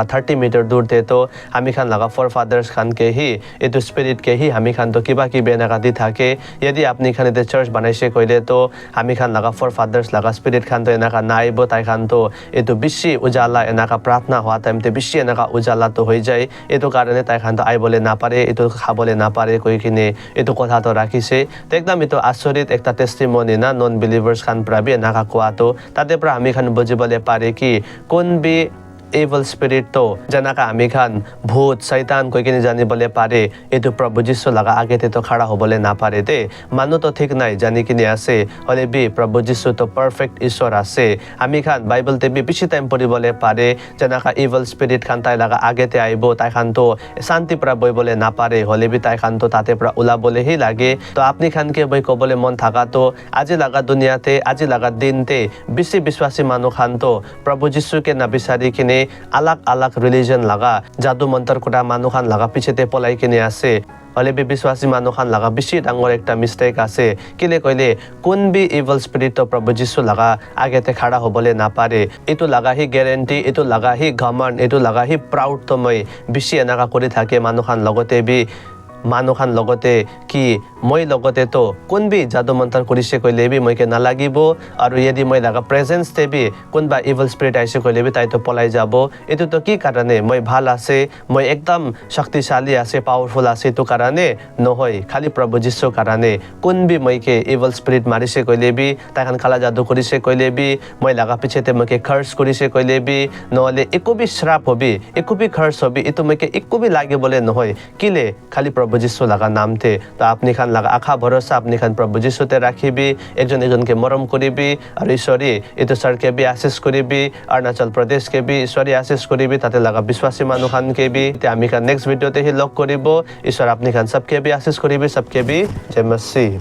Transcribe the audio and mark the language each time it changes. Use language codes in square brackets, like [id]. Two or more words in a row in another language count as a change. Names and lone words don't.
[nag] 30 मीटर दूर थे तो हमी खान लगा फोरफादर्स खान के ही इतो स्पिरिट के ही हमी खान तो किबा की बेनाका दी थाके यदि अपनी खान इतो चर्च बनाइसे कइले तो हमी खान लगा फोरफादर्स लगा स्पिरिट खान तो एनाका नाइबो ताई खान तो इतो बिशी उजाला एनाका प्रार्थना हुआ टाइम ते बिशी एनाका उजाला तो हो जाए इतो कारणे ताई खान तो आई बोले ना पारे इतो खाबोले ना पारे कोई किने इतो कथा तो राखिसे तो एकदम इतो आश्चर्यित एकटा टेस्टिमोनी ना [en] non believers [nag] खान प्रा भी एनाका कोआ तो ताते प्रा हमी खान बुझिबले पारे कि कोन भी [en] evil spirit [nag] to janaka ami khan bhut shaitan koi kini janibole pare etu Prabhu Jisu laga agete to khara hobole na pare de manu to thik nai jani kini ase hole bi Prabhu Jisu to perfect ishwar ase ami khan Bible te bi bishi time poribole pare janaka [en] evil spirit [nag] khan tai laga agete aibo tai khan to shanti pra boibole na pare hole bi tai khan to tate pra ulabole hi lage to apni khan ke boi kobole mon thaka to aji laga dunia te aji laga din te bishi biswasi manu khan to Prabhu Jisu ke na bisari kini alag alag religion laga jadu mantar kuda manu khan laga pichete polai kini ase hole bi biswasi manu khan laga bishi dangor ekta mistake ase kile koile kun bi [en] evil spirit [nag] to Prabhu Jisu laga agete khara hobole na pare etu laga hi guarantee etu laga hi ghaman etu laga hi proud to moi bishi enaka kori thake manu khan logote bi manu khan logote ki moi logote to kun bi jadu mantar korise koile bi moi ke na lagibo aru yedi moi laga presence te bi kun ba [en] evil spirit [nag] aise koile bi tai to polai jabo etu to ki karane moi bhal ase moi ekdam shaktishali ase powerful ase to karane nohoi khali Prabhu Jisu karane kun bi moi ke [en] evil spirit [nag] marise koile bi tai khan khala jadu korise koile bi moi laga pichete moi ke curse korise koile bi nohole eko bi shrap hobi eko bi curse hobi etu moi ke eko bi lage bole nohoi kile khali Prabhu Jisu laga naam te to apni khan laga akha bharosa apni khan Prabhu Jisu te rakhibi ekjon ekjon ke morom koribi aru ishori etu sar ke bi asis koribi Arunachal Pradesh ke bi ishori asis koribi tate laga biswasi manu khan ke bi te ami khan [en] next video [nag] te hi log koribo ishor apni khan sabke bi asis koribi sabke bi jai masih